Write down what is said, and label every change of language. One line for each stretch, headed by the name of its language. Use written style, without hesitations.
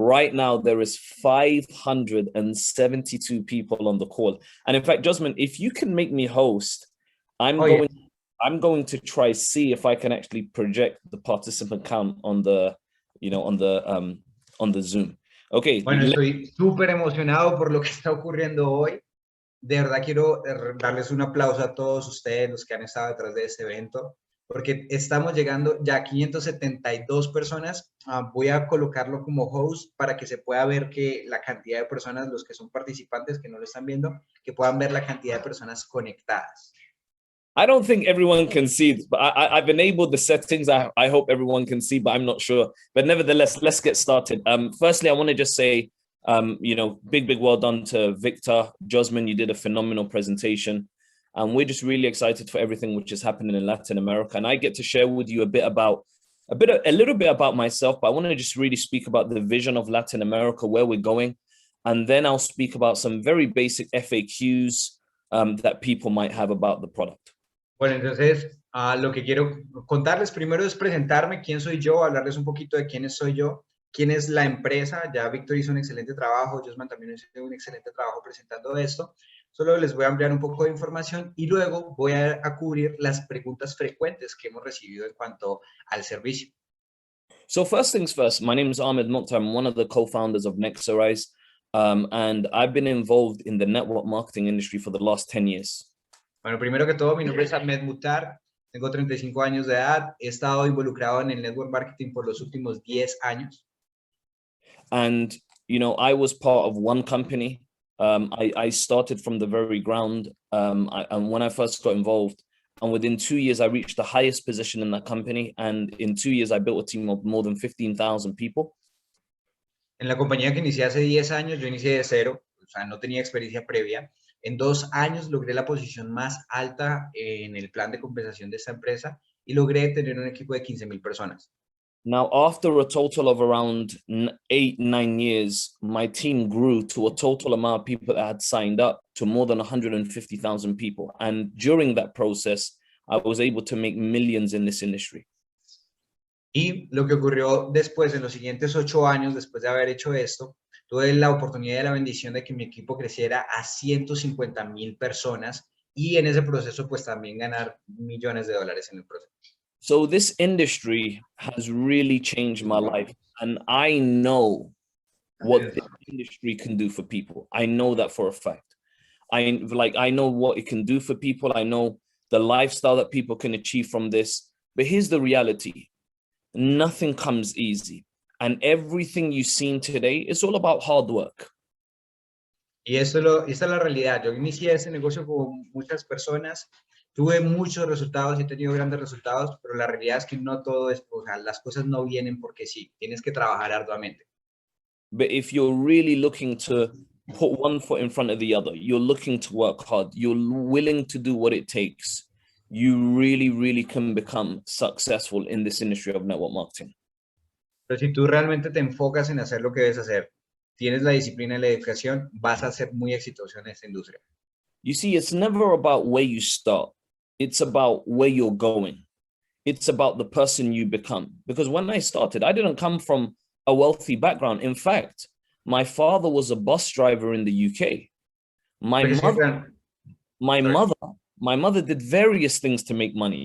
English: right now there is 572 people on the call. And in fact, Jasmine, if you can make me host, I'm going to try see if I can actually project the participant count on the, on the Zoom. Okay.
Spanish: Bueno, estoy súper emocionado por lo que está ocurriendo hoy. De verdad quiero darles un aplauso a todos ustedes, los que han estado detrás de este evento, porque estamos llegando ya a 572 personas. Voy a colocarlo como host para que se pueda ver que la cantidad de personas, los que son participantes que no lo están viendo, que puedan ver la cantidad de personas conectadas.
English: I don't think everyone can see it, but I've enabled the settings. I hope everyone can see, but I'm not sure. But nevertheless, let's get started. Firstly, I want to just say, big well done to Victor, Jasmine. You did a phenomenal presentation. And we're just really excited for everything which is happening in Latin America. And I get to share with you a little bit about myself, but I want to just really speak about the vision of Latin America, where we're going. And then I'll speak about some very basic FAQs that people might have about the product.
Spanish: Bueno, entonces, lo que quiero contarles primero es presentarme, quién soy yo, hablarles un poquito de quién soy yo, quién es la empresa. Ya Víctor hizo un excelente trabajo, Josman también hizo un excelente trabajo presentando esto. Solo les voy a ampliar un poco de información y luego voy a cubrir las preguntas frecuentes que hemos recibido en cuanto al servicio.
English: So first things first, my name is Ahmed Mokhtar. I'm one of the co-founders of Nexarize, and I've been involved in the network marketing industry for the last 10 years.
Spanish: Bueno, primero que todo, mi nombre es Ahmed Mokhtar, tengo 35 años de edad, he estado involucrado en el network marketing por los últimos 10 años.
English: And, I was part of one company. I started from the very ground, and when I first got involved, and within 2 years, I reached the highest position in that company. And in 2 years, I built a team of more than 15,000 people.
Spanish: En la compañía que inicié hace 10 años, yo inicié de cero, o sea, no tenía experiencia previa. En 2 años logré la posición más alta en el plan de compensación de esta empresa y logré tener un equipo de 15,000 personas.
English: Now, after a total of around 8-9 years, my team grew to a total amount of people that had signed up to more than 150,000 people. And during that process, I was able to make millions in this industry.
Spanish: Y lo que ocurrió después, en los siguientes 8 años, después de haber hecho esto, tuve la oportunidad y la bendición de que mi equipo creciera a 150,000 personas y en ese proceso pues también ganar millones de dólares en el proceso.
English: So this industry has really changed my life, and I know what the industry can do for people. I know that for a fact. I know what it can do for people. I know the lifestyle that people can achieve from this. But here's the reality. Nothing comes easy. And everything you've seen today is all about hard work.
Spanish: Y esta es la realidad. Yo inicié este negocio con muchas personas, tuve muchos resultados y he tenido grandes resultados, pero la realidad es que no todo es, o sea, las cosas no vienen porque sí, tienes que trabajar arduamente.
English: But if you're really looking to put one foot in front of the other, you're looking to work hard, you're willing to do what it takes, you really, really can become successful in this industry of network marketing.
Spanish: Pero si tú realmente te enfocas en hacer lo que debes hacer, tienes la disciplina y la dedicación, vas a ser muy exitoso en esta industria.
English: You see, it's never about where you start. It's about where you're going. It's about the person you become. Because when I started, I didn't come from a wealthy background. In fact, my father was a bus driver in the UK. My mother did various things to make money.